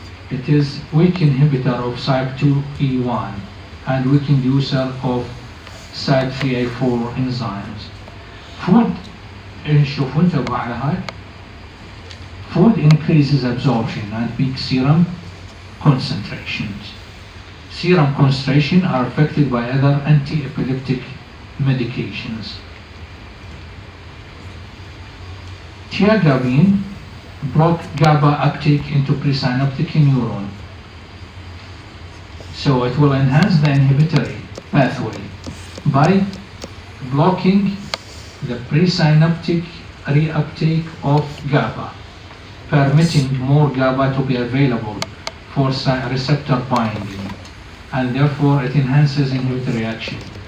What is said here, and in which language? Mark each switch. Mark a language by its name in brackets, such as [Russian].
[English] It is weak inhibitor of SAC2E1 and weak inducer of SAC3A4 enzymes. [Arabic] Food شوفوا انتبهوا على هاي. [English] Food increases absorption and peak serum concentrations. Serum concentration are affected by other anti-epileptic medications. Tiagabine block GABA uptake into presynaptic neuron, so it will enhance the inhibitory pathway by blocking the presynaptic reuptake of GABA, permitting more GABA to be available for receptor binding, and therefore it enhances inhibitory action.